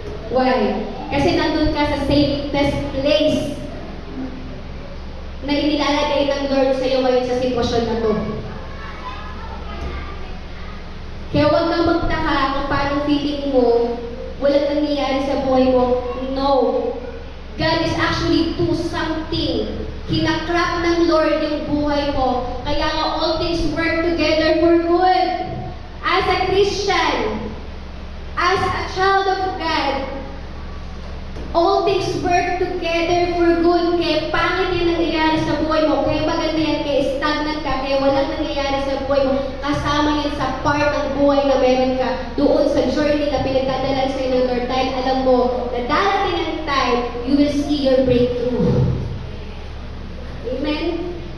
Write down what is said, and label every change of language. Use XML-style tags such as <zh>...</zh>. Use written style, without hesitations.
<en>Why?</en> <tl>Kasi nandun ka sa safest place na inilalagay ng Lord sa iyo ngayon sa sitwasyon na to. Kaya huwag kang magtaka kung paano feeling mo walang nangyayari sa buhay mo.</tl> <en>No. God is actually do something.</en> <tl>Kinakrap ng Lord yung buhay mo. Kaya nga</tl> <en>all things work together for good. As a Christian, as a child of God, all things work together for good.</en> <tl>Kaya pangit yung nangyayari sa buhay mo. Kaya maganda yan. Kaya stagnant ka. Kaya walang nangyayari sa buhay mo. Kasama yan sa part ng buhay na meron ka. Doon sa journey na pinagdadalan sa'yo ng Lord. Dahil alam mo na darating ang time,</tl> <en>you will see your breakthrough.</en> <tl>Amen?</tl>